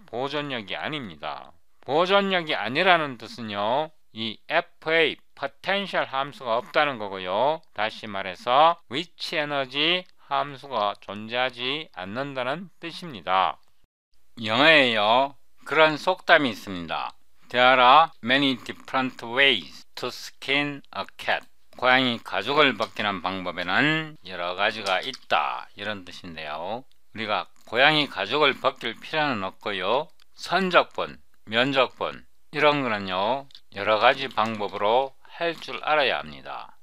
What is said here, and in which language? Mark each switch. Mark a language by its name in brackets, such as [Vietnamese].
[Korean] 보존력이 아닙니다. 보존력이 아니라는 뜻은요 이 FA potential 함수가 없다는 거고요. 다시 말해서 위치 에너지 함수가 존재하지 않는다는 뜻입니다. 영어에요 그런 속담이 있습니다. [English] There are many different ways to skin a cat. [Korean] 고양이 가죽을 벗기는 방법에는 여러 가지가 있다 이런 뜻인데요. 우리가 고양이 가죽을 벗길 필요는 없고요. 선적분, 면적분 이런 거는요 여러 가지 방법으로 할 줄 알아야 합니다.